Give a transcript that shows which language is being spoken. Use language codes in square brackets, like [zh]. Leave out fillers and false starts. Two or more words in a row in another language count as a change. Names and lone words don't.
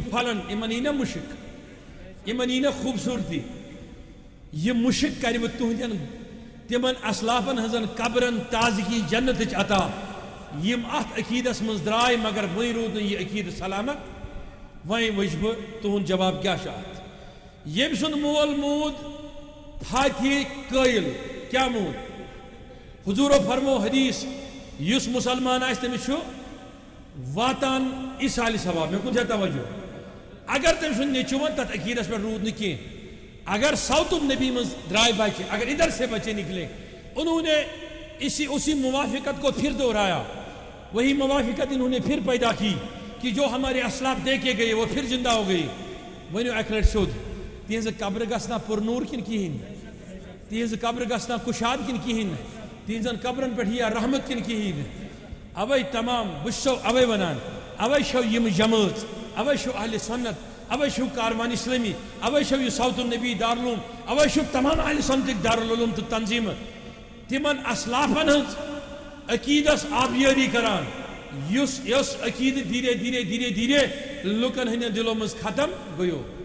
[ks] پھلن یِمن یی نا مُشک یِمن یی نا خوٗبصوٗرتی یہِ مُشک کرِ وۄنۍ تُہنٛدٮ۪ن تِمن اسلافن ہٕنٛزن قبرن تازگی جنتٕچ عطا یِم اتھ عقیٖدس منٛز درٛاے مگر وۄنۍ روٗد نہٕ یہِ عقیٖدٕ سلامت وۄنۍ وٕچھِ بہٕ تُہُنٛد جواب کیٛاہ چھُ اتھ ییٚمۍ سُنٛد مول موٗد فاتحہِ قٲیِل کیٛاہ موٗد حضوٗرو فرمو حدیٖث یُس مُسلمان آسہِ تٔمِس چھُ واتان اِیٖصالہِ ثواب مےٚ کُن چھا توجہ اگر تٔمۍ سُنٛد نیٚچوٗ تتھ عقیٖدس پٮ۪ٹھ روٗد نہٕ کینٛہہ اگر ساوت النبی منٛز درائے بچے [ur] اگر ادھر سے بچے نکلے انہوں نے اسی موافقت کو پھر دہرایا وہی موافقت انہوں نے پھر پیدا کی کہ جو ہمارے اسلاف دے کے گئے وہ پھر زندہ ہو گئی ونیو اکہِ [ks] لٹہِ سیوٚد تہنٛزِ قبرٕ گژھنا پُرنوٗر کِنہٕ کِہیٖنۍ نہٕ تہنٛزِ قبرٕ گژھنا کُشاد کِنہٕ کِہیٖنۍ نہٕ تہنٛزن قبرن پٮ۪ٹھ یِیا رحمت کِنہٕ کِہیٖنۍ نہٕ اوے تمام بہٕ چھُسو اوے ونان اوے چھو یِم جمٲژ اوے چھو اہلِ سنت اوے چھو کاروان اسلامی اوے چھو یہ ساوت النبی دارالعلوم اوے چھو تمام اہل سنتٕکۍ دارالعلوم تہٕ تنظیٖمہٕ تِمن اسلافن ہٕنٛز عقیٖدس آبیٲری کران یُس عقیٖدٕ دھیرے دھیرے دھیرے لُکن ہٕنٛدٮ۪ن دِلو منٛز ختم گٔیو